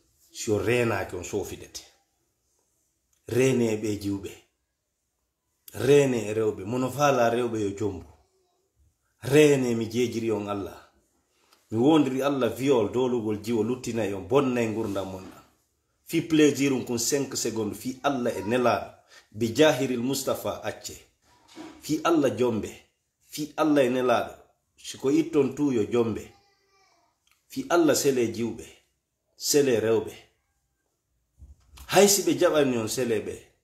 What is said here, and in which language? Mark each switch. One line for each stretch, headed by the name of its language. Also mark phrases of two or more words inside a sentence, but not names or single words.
Fula: Si o reenaaki, on soofidete. Reene e ɓe jiwɓe. Reene e rewɓe. Mono faala rewɓe yo jombu. Reene mi jeejiri on Allah. Mi wondiri Allah viol, dolugol jiwo, luttina e on, bonna e ngurdam mon ɗam. Fi plaisir um kun cinq secondes, fi Allah e nelaaɗo. Bi jahiril Mustafa acce. Fi Allah jombe. Fi Allah e nelaaɗo. Si ko itton tu yo jombe. Fi Allah sele jiwɓe. Sele rewɓe. Hay si ɓe jaɓani on sele ɓe.